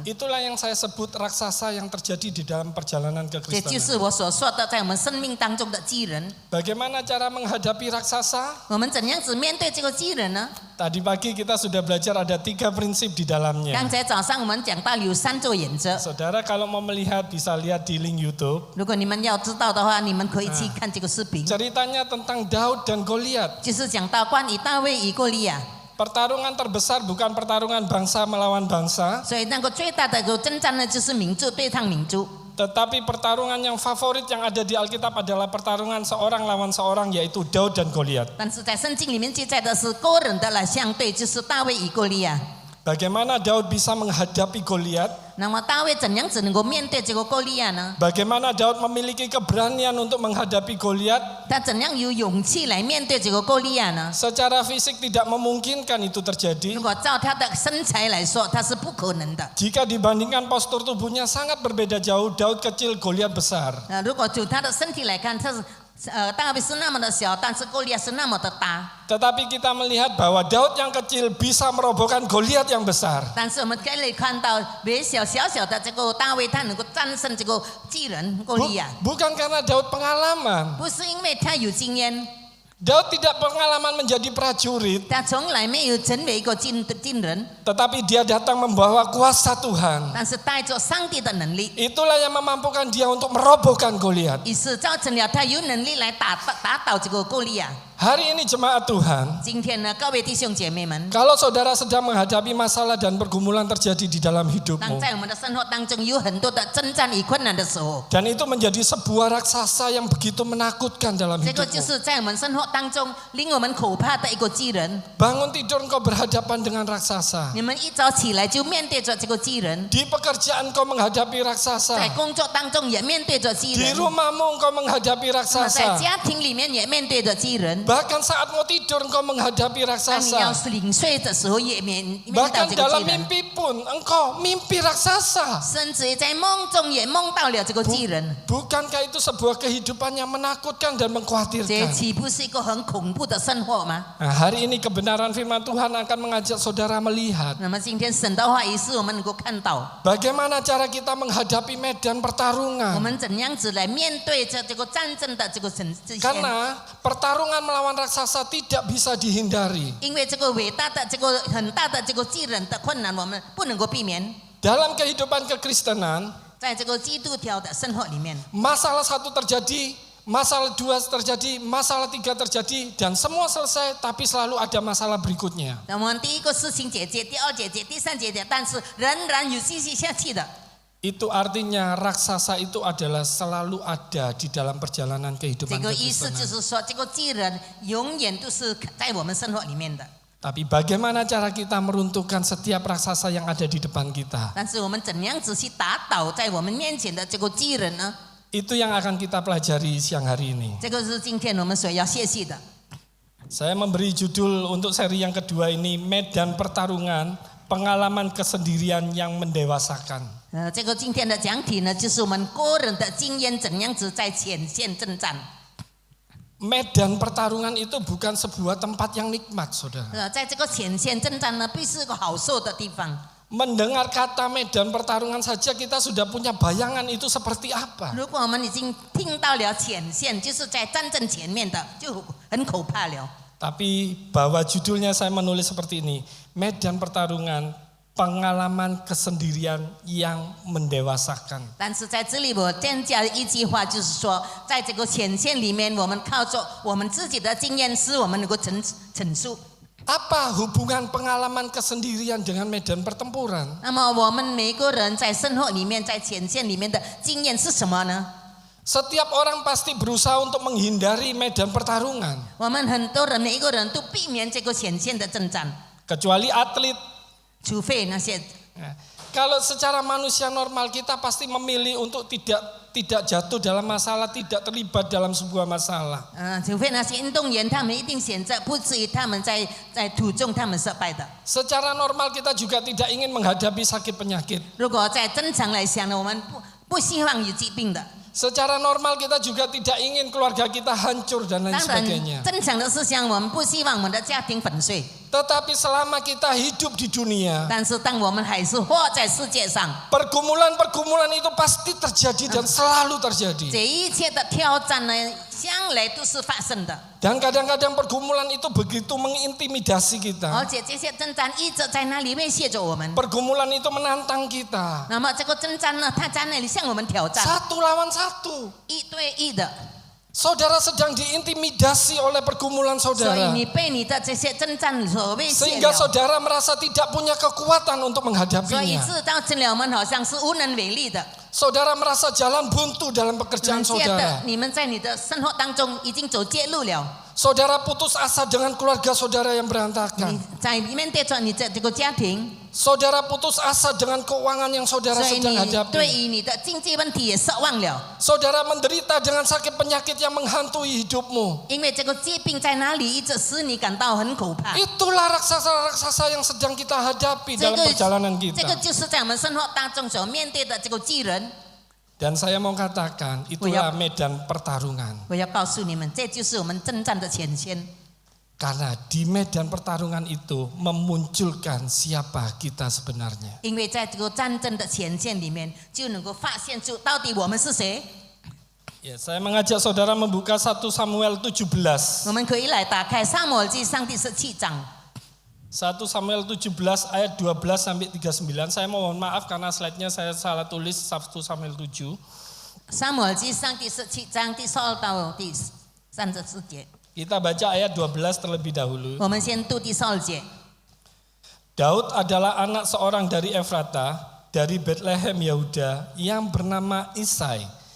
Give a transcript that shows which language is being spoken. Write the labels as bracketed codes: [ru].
[id] Itulah yang saya sebut raksasa yang terjadi di dalam perjalanan [zh] 这就 [id] kekristenan. [zh] 是我所说的，在我们生命当中的巨人。 [id] Bagaimana cara menghadapi raksasa? [zh] 我们怎样子面对这个巨人呢？ [id] Tadi pagi kita sudah belajar ada 3 prinsip di [zh] 刚 [id] dalamnya. [zh] 才早上我们讲到有3种原则， [id] Saudara kalau mau melihat bisa lihat di link YouTube. [zh] 如果你们要知道的话，你们可以去看这个视频， [id] Ceritanya tentang Daud dan Goliat. [zh] 就是讲到关于大卫与歌利亚。 [id] Pertarungan terbesar bukan pertarungan bangsa melawan bangsa, [zh] 所以那个最大的一个征战呢，就是民族对抗民族。 [id] tetapi pertarungan yang favorit yang ada di Alkitab adalah pertarungan seorang lawan seorang yaitu Daud dan Goliat. [zh] 但是在圣经里面记载的是个人的来相对，就是大卫与歌利亚。 [id] Bagaimana Daud bisa menghadapi Goliat? [zh] 那么大卫怎样子能够面对这个歌利亚呢？ [id] Bagaimana Daud memiliki keberanian untuk menghadapi Goliat? [zh] 他怎样有勇气来面对这个歌利亚呢？ [id] Secara fisik tidak memungkinkan itu terjadi. [zh] 如果照他的身材来说，他是不可能的。 [id] Jika dibandingkan postur tubuhnya sangat berbeda jauh, Daud kecil, Goliat besar. [zh] 如果就他的身体来看，他是大卫是那么的小，但是歌利亚是那么的大。 [id] Tetapi kita melihat bahwa Daud yang kecil bisa merobohkan Goliat yang besar. [zh] 但是我们可以看到，微小小的这个大卫，他能够战胜这个巨人歌利亚， [id] Bukan karena Daud pengalaman. [zh] 不是因为他有经验， [id] Daud tidak pengalaman menjadi prajurit, [zh] 他从来没有成为一个军人， [id] tetapi dia datang membawa kuasa Tuhan. [zh] 但是带着上帝的能力， [id] Itulah yang memampukan dia untuk merobohkan Goliat. [zh] 于是造成了他有能力来打倒这个歌利亚。 [id] Hari ini jemaat Tuhan, [zh] 今天呢，各位弟兄姐妹们， [id] kalau saudara sedang menghadapi masalah dan pergumulan terjadi di dalam [zh] 当 [id] hidupmu, [zh] 在我们的生活当中有很多的征战与困难的时候， [id] dan itu menjadi sebuah raksasa yang begitu menakutkan dalam [zh] 这个就 [id] hidupmu. [zh] 是在我们生活当中令我们可怕的一个巨人。 [id] Bangun tidur engkau berhadapan dengan raksasa. [zh] 你们一早起来就面对着这个巨人， [id] Di pekerjaan engkau menghadapi [zh] 在 [id] raksasa. [zh] 工作当中也面对着巨 [id] Di [zh] 人， [id] rumahmu engkau menghadapi [zh] 那么在 [id] raksasa. [zh] 家庭里面也面对着巨人。 [id] Bahkan saat mau tidur engkau menghadapi [zh] 当你要 [id] raksasa. [zh] 是领睡的时候也面到 [id] Bahkan [zh] 这个 [id] dalam [zh] 巨人， [id] mimpi pun engkau mimpi raksasa. [zh] 甚至于在梦中也梦到了这个巨人。 [id] Bukankah itu sebuah kehidupan yang menakutkan dan mengkhawatirkan? [zh] 岂不是一个很恐怖的生活吗？ [id] Nah, hari ini kebenaran firman Tuhan akan mengajak saudara melihat [zh] 那么今天神的话也是我们能够看到， [id] bagaimana cara kita menghadapi medan [zh] 我 [id] pertarungan. [zh] 们怎样子来面对这个战争的这个这些。 [id] Karena pertarungan melawan raksasa tidak bisa dihindari. [zh] 因为这个伟大的这个很大的这个巨人的困难，我们不能够避免。 [id] Dalam kehidupan kekristenan, [zh] 在这个基督教的生活里面， [id] masalah 1 terjadi, masalah 2 terjadi, masalah 3 terjadi, dan semua selesai, tapi selalu ada masalah berikutnya. [zh] 那么第一个事情解决，第二解决，第三解决，但是仍然有继续下去的。 [id] Itu artinya raksasa itu adalah selalu ada di dalam perjalanan [zh] 这 [id] kehidupan [zh] 个意思就 [id] kekristenan. [zh] 是说，这个巨人永远都是在我们生活里面的。 [id] Tapi bagaimana cara kita meruntuhkan setiap raksasa yang ada di depan kita? [zh] 但是我们怎样子去打倒在我们面前的这个巨人呢？ [id] Itu yang akan kita pelajari siang hari ini. [zh] 这个是今天我们所要学习的。 [id] Saya memberi judul untuk seri yang kedua ini, Medan Pertarungan, Pengalaman Kesendirian yang Mendewasakan. [zh] 这个今天的讲题呢，就是我们个人的经验怎样子在前线征战。 [id] medan pertarungan itu bukan sebuah tempat yang nikmat, saudara. [zh] 在这个前线征战呢，必是个好受的地方。 [id] Mendengar kata medan pertarungan saja kita sudah punya bayangan itu seperti apa. [zh] 如果我们已经听到了前线，就是在战争前面的，就很可怕了。 [id] Tapi bahwa judulnya saya menulis seperti ini, medan pertarungan, pengalaman kesendirian yang mendewasakan. [zh] 但是在这里我增加了一句话，就是说，在这个前线里面，我们靠着我们自己的经验，使我们能够陈述。 [id] Apa hubungan pengalaman kesendirian dengan medan pertempuran? [zh] 那么我们每个人在生活里面，在前线里面的经验是什么呢？ [id] Setiap orang pasti berusaha untuk menghindari medan pertarungan. [zh] 我们很多人每一个人都避免这个前线的征战， [id] Kecuali atlet. [zh] 除非那些 [id] Nah, kalau secara manusia normal kita pasti memilih untuk tidak jatuh dalam masalah, tidak terlibat dalam sebuah masalah. [zh] 除非那些运动员，他们一定选择不至于他们在途中他们失败的。 [id] Secara normal kita juga tidak ingin menghadapi sakit penyakit. [zh] 如果在正常来想呢，我们不希望有疾病的。 [id] Secara normal kita juga tidak ingin keluarga kita hancur dan lain [zh] 当然 [id] sebagainya. ， [zh] 正常的思想我们不希望我们的家庭粉碎。 [id] Tetapi selama kita hidup di dunia, [zh] 但是当我们还是活在世界上， [id] pergumulan-pergumulan itu pasti terjadi dan selalu terjadi. [zh] 这一切的挑战呢，向来都是发生的。 [id] Dan kadang-kadang pergumulan itu begitu mengintimidasi [zh] 而 [id] kita. [zh] 且这些征战一直在那里威胁着我们。 [id] Pergumulan itu menantang kita. [zh] 那么这个征战呢，他在那里向我们挑战， [id] Satu lawan satu. [zh] 一对一的。 [id] Saudara sedang diintimidasi oleh pergumulan [zh] 所以 [id] saudara. [zh] 你被你的这些征战所威胁 [id] Sehingga [zh] 了， [id] saudara merasa tidak punya kekuatan untuk [zh] 所以 [id] menghadapinya. [zh] 知道成了我们好像是无能为力的。 [id] Saudara merasa jalan buntu dalam [zh] 你 [id] pekerjaan [zh] 们觉得 [id] saudara. [zh] 你们在你的生活当中已经走绝路了， [id] Saudara putus asa dengan keluarga saudara yang [zh] 你 [id] berantakan. [zh] 在面对着你的这个家庭， [id] Saudara putus asa dengan keuangan yang saudara [zh] 所以 [id] sedang [zh] 你对 [id] hadapi. [zh] 于你的经济问题也失望了， [id] Saudara menderita dengan sakit penyakit yang menghantui hidupmu. [zh] 因为这个疾病在哪里一直使你感到很可怕。 [id] Itulah raksasa-raksasa yang sedang kita hadapi [zh] 这 [id] dalam [zh] 个 [id] perjalanan [zh] 这个 [id] kita. [zh] 就是在我们生活当中所面对的这个巨人。 [id] Dan saya mau katakan, itulah medan pertarungan. [zh] 我要告诉你们，这就是我们征战的前线。 [id] Karena di medan pertarungan itu memunculkan siapa kita sebenarnya. [zh] 因为在这个战争的前线里面，就能够发现出到底我们是谁。 [id] Ya, saya mengajak saudara membuka 1 Samuel 17. [zh] 我们可以来打开撒母耳记上第17章。 [id] 1 Samuel 17 ayat 12 sampai 39. Saya mohon maaf karena slide-nya saya salah tulis 1 Samuel 7. [zh] 撒母耳记上第17章第12到第34节， [id] Kita baca ayat 12 terlebih dahulu. [zh] 我们先读第12节。 [id] Daud adalah anak seorang dari Efrata, dari Bethlehem Yehuda yang bernama Isai.